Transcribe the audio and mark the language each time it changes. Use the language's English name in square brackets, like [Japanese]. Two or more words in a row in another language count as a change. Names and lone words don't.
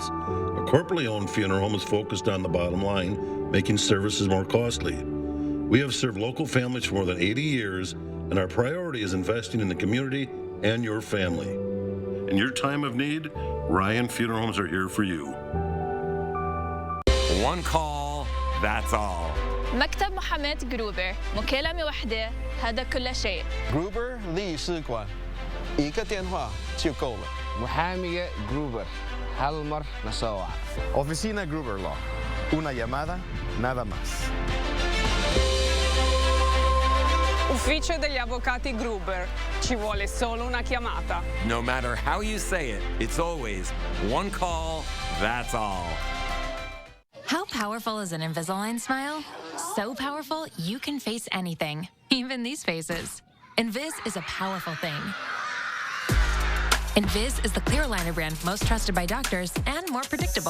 [English] A corporately owned funeral home is focused on the bottom line, making services more costly. We have served local families for more than 80 years, and our priority is investing in the community and your family. In your time of need, Ryan Funeral Homes are here for you. One call, that's all. [Arabic] مكتب محاماة جروبر، مكالمة واحدة، هذا كل شيء. [Chinese] جروبر 律师馆，一个电话就够了。 [Arabic] محامية جروبر، هالمر نسوع. [Spanish] Oficina Gruber Law, una llamada, nada más. [Italian] Ufficio degli avvocati Gruber, ci vuole solo una chiamata. [English] No matter how you say it, it's always one call, that's all. How powerful is an Invisalign smile? So powerful, you can face anything, even these faces. Invis is a powerful thing. Invis is the clear aligner brand most trusted by doctors and more predictable.